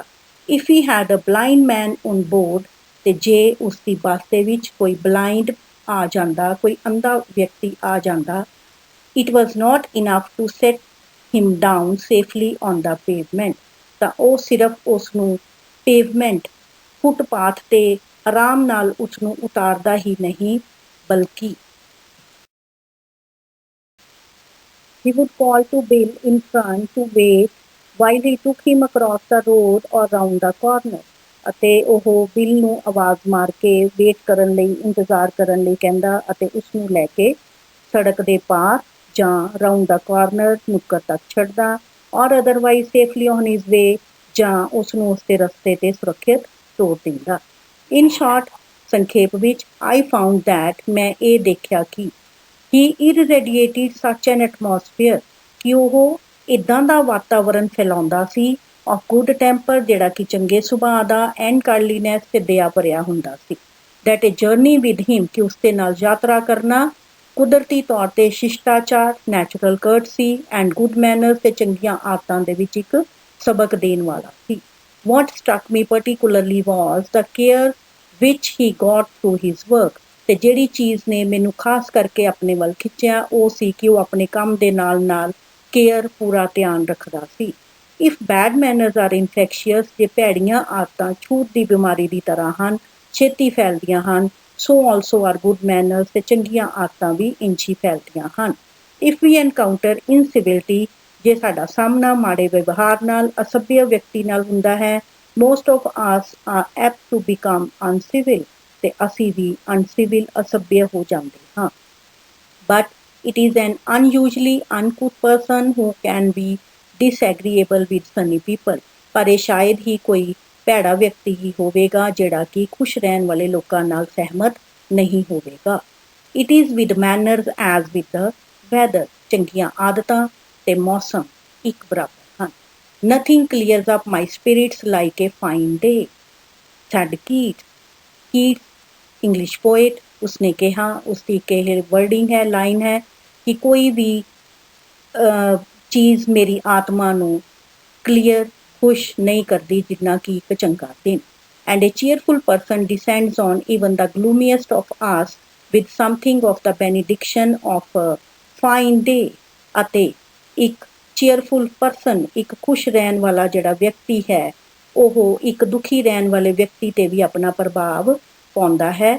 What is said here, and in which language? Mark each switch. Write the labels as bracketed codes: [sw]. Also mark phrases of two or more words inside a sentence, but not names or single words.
[en] If he had a blind man on board, [pa] ਤੇ ਜੇ ਉਸਦੀ ਬੱਸ ਦੇ ਵਿੱਚ ਕੋਈ ਬਲਾਈਂਡ ਆ ਜਾਂਦਾ, ਕੋਈ ਅੰਧਾ ਵਿਅਕਤੀ ਆ ਜਾਂਦਾ, [en] it was not enough to set him down safely on the pavement, [pa] ਤਾਂ ਉਹ ਸਿਰਫ ਉਸਨੂੰ ਪੇਵਮੈਂਟ, ਫੁੱਟਪਾਥ ਤੇ ਆਰਾਮ ਨਾਲ ਉਸਨੂੰ ਉਤਾਰਦਾ ਹੀ ਨਹੀਂ, ਬਲਕਿ [en] he would call to Bill in front to wait while he took him across the road or round the corner, [pa] ਅਤੇ ਉਹ ਬਿਲ ਨੂੰ ਆਵਾਜ਼ ਮਾਰ ਕੇ ਵੇਟ ਕਰਨ ਲਈ, ਇੰਤਜ਼ਾਰ ਕਰਨ ਲਈ ਕਹਿੰਦਾ ਅਤੇ ਉਸਨੂੰ ਲੈ ਕੇ ਸੜਕ ਦੇ ਪਾਰ ਜਾਂ [en] round the corner, [pa] ਨੁੱਕਰ ਤੱਕ ਛੱਡਦਾ, [en] or otherwise safely on his way, [pa] ਜਾਂ ਉਸਨੂੰ ਉਸਦੇ ਰਸਤੇ 'ਤੇ ਸੁਰੱਖਿਅਤ ਤੋਰ ਦਿੰਦਾ। [en] In short, [pa] ਸੰਖੇਪ ਵਿੱਚ, [en] I found that, [pa] ਮੈਂ ਇਹ ਦੇਖਿਆ ਕਿ [en] he irradiated such an atmosphere, [pa] ਕਿ ਉਹ ਇੱਦਾਂ ਦਾ ਵਾਤਾਵਰਨ ਫੈਲਾਉਂਦਾ ਸੀ [en] of good temper, [pa] ਜਿਹੜਾ ਕਿ ਚੰਗੇ ਸੁਭਾਅ ਦਾ, [en] and kindliness [pa] ਤੇ ਦਇਆ ਭਰਿਆ ਹੁੰਦਾ ਸੀ। [en] that a journey with him, [pa] ਕਿ ਉਸ ਦੇ ਨਾਲ ਯਾਤਰਾ ਕਰਨਾ ਕੁਦਰਤੀ ਤੌਰ ਤੇ ਸ਼ਿਸ਼ਟਾਚਾਰ, [en] natural courtesy and good manners [pa] ਤੇ ਚੰਗੀਆਂ ਆਦਤਾਂ ਦੇ ਵਿੱਚ ਇੱਕ ਸਬਕ ਦੇਣ ਵਾਲਾ ਸੀ। [en] What struck me particularly was the care which he got through his work, [pa] ਤੇ ਜਿਹੜੀ ਚੀਜ਼ ਨੇ ਮੈਨੂੰ ਖਾਸ ਕਰਕੇ ਆਪਣੇ ਵੱਲ ਖਿੱਚਿਆ ਉਹ ਸੀ ਕਿ ਉਹ ਆਪਣੇ ਕੰਮ ਦੇ ਨਾਲ ਨਾਲ ਕੇਅਰ, ਪੂਰਾ ਧਿਆਨ ਰੱਖਦਾ ਸੀ। [en] if bad manners are infectious, [pa] ਜੇ ਭੈੜੀਆਂ ਆਦਤਾਂ ਛੂਤ ਦੀ ਬਿਮਾਰੀ ਦੀ ਤਰ੍ਹਾਂ ਹਨ, ਛੇਤੀ ਫੈਲਦੀਆਂ ਹਨ, [en] so also are good manners, [pa] ਤੇ ਚੰਗੀਆਂ ਆਦਤਾਂ ਵੀ ਇੰਝ ਹੀ ਫੈਲਦੀਆਂ ਹਨ। [en] if we encounter incivility, [pa] ਜੇ ਸਾਡਾ ਸਾਹਮਣਾ ਮਾੜੇ ਵਿਵਹਾਰ ਨਾਲ, ਅਸਭ्य ਵਿਅਕਤੀ ਨਾਲ ਹੁੰਦਾ ਹੈ, [en] most of us are apt to become uncivil, [pa] ਤੇ ਅਸੀਂ ਵੀ ਅਨਸਿਵਿਲ, ਅਸਭ्य ਹੋ ਜਾਂਦੇ ਹਾਂ। [en] But it is an unusually uncouth person who can be disagreeable with sunny people, [pa] ਪਰ ਇਹ ਸ਼ਾਇਦ ਹੀ ਕੋਈ ਭੈੜਾ ਵਿਅਕਤੀ ਹੀ ਹੋਵੇਗਾ ਜਿਹੜਾ ਕਿ ਖੁਸ਼ ਰਹਿਣ ਵਾਲੇ ਲੋਕਾਂ ਨਾਲ ਸਹਿਮਤ ਨਹੀਂ ਹੋਵੇਗਾ। [en] It is with manners as with the weather, [pa] ਚੰਗੀਆਂ ਆਦਤਾਂ ਤੇ ਮੌਸਮ ਇੱਕ ਬਰਾਬਰ ਹਨ। [en] Nothing clears up my spirits like a fine day, said Keats। [pa] Keats [en] English poet, [pa] ਉਸਨੇ ਕਿਹਾ, ਉਸਦੀ ਇੱਕ ਇਹ ਵਰਡਿੰਗ ਹੈ, ਲਾਈਨ ਹੈ ਕਿ ਕੋਈ ਵੀ ਚੀਜ਼ ਮੇਰੀ ਆਤਮਾ ਨੂੰ ਕਲੀਅਰ, ਖੁਸ਼ ਨਹੀਂ ਕਰਦੀ ਜਿੰਨਾ ਕਿ ਇੱਕ ਚੰਗਾ ਦਿਨ। [en] And a cheerful person descends on even the gloomiest of us with something of the benediction of fine day, [pa] ਅਤੇ ਇੱਕ [en] cheerful person, [pa] ਇੱਕ ਖੁਸ਼ ਰਹਿਣ ਵਾਲਾ ਜਿਹੜਾ ਵਿਅਕਤੀ ਹੈ, ਉਹ ਇੱਕ ਦੁਖੀ ਰਹਿਣ ਵਾਲੇ ਵਿਅਕਤੀ ਤੇ ਵੀ ਆਪਣਾ ਪ੍ਰਭਾਵ ਪਾਉਂਦਾ ਹੈ।